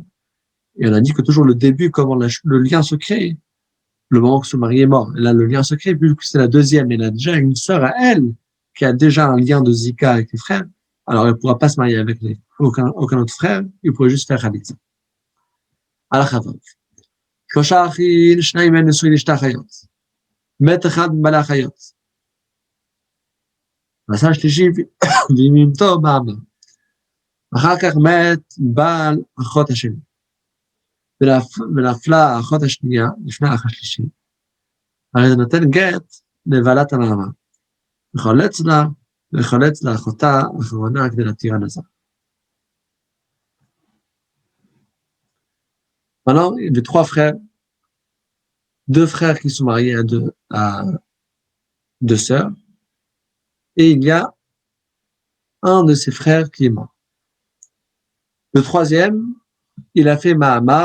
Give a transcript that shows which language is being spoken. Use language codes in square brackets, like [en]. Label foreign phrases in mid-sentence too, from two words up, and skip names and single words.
[fr] Et on a dit que toujours le début, comment le lien se crée, le moment que son mari est mort. Et là, le lien se crée, vu que c'est la deuxième, elle a déjà une sœur à elle, qui a déjà un lien de Zika avec les frères. Alors, elle ne pourra pas se marier avec aucun autre frère, il pourrait juste faire Khalitza. Alors, [he] שלושה אחים, שניים מהם נשואים לשתי אחיות. מת אחד מבעלי האחיות. ועשה השלישי ועימתו מאמר. אחר כך מת בעל אחות השני. ונפלה האחות השנייה לפני האח השלישי. הרי זה נותן גט לבעלת המאמר. וחולץ לאחותה האחרונה כדי להתיר הנזר. [fr] Maintenant, il y a 3 frères, 2 frères qui sont mariés à 2 sœurs, et il y a un de ses frères qui est mort. Le troisième, il a fait Mahamar.